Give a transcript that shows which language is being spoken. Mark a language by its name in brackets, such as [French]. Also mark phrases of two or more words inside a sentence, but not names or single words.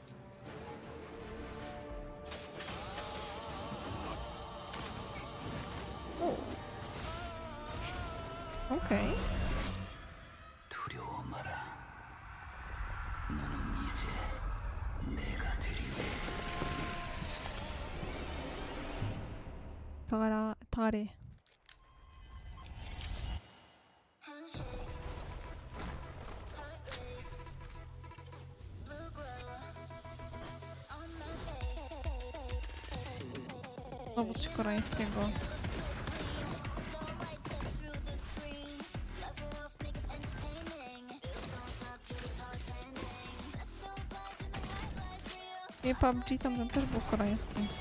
[Korean] 오케이. 두려워 마라. 너는 이제 내가 되리니. 다리. [Polish] Znowu coś koreańskiego. I PUBG tam też był koreański.